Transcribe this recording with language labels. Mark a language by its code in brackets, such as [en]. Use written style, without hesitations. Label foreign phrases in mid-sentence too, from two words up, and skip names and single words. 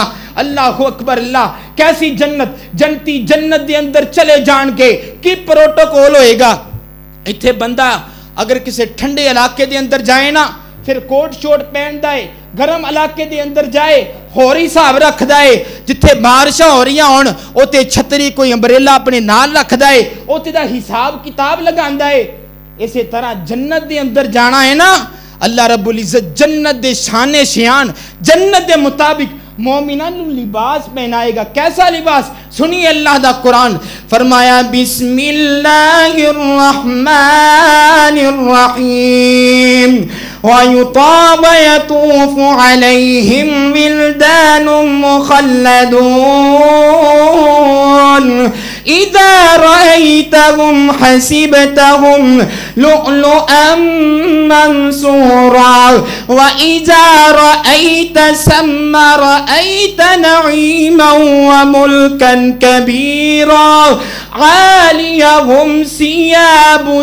[ar] اللہ اکبر [ur] اللہ۔ کیسی جنت؟ [pa] جنتی جنت دے اندر چلے جان کے کی پروٹوکول ہوئے گا؟ ایتھے بندہ اگر کسی ٹھنڈے علاقے دے اندر جائے نا پھر کوٹ شوٹ پہن دائے، گرم علاقے دے اندر جائے ہوری صاحب رکھ دائے، جتھے بارشاں ہو رہی ہون اوتے چھتری کوئی امبریلا اپنے نال رکھ دائے، اوتے دا حساب کتاب لگان دائے۔ اسی طرح جنت دے اندر جانا ہے نا، اللہ رب العزت جنت دے شان شیان جنت دے مطابق مومنان لباس پہنائے گا۔ [ur] کیسا لباس؟ [pa] سنیے اللہ دا قرآن فرمایا [ar] بسم اللہ الرحمن الرحیم وَيُطَابَ يَطُوفُ عَلَيْهِمْ وِلْدَانٌ مُخَلَّدُونَ إِذَا رَأَيْتَهُمْ حَسِبْتَهُمْ لُؤْلُؤًا مَنْثُورًا وَإِذَا رَأَيْتَ ثَمَّ رَأَيْتَ نَعِيمًا وَمُلْكًا كَبِيرًا عَالِيَهُمْ ثِيَابُ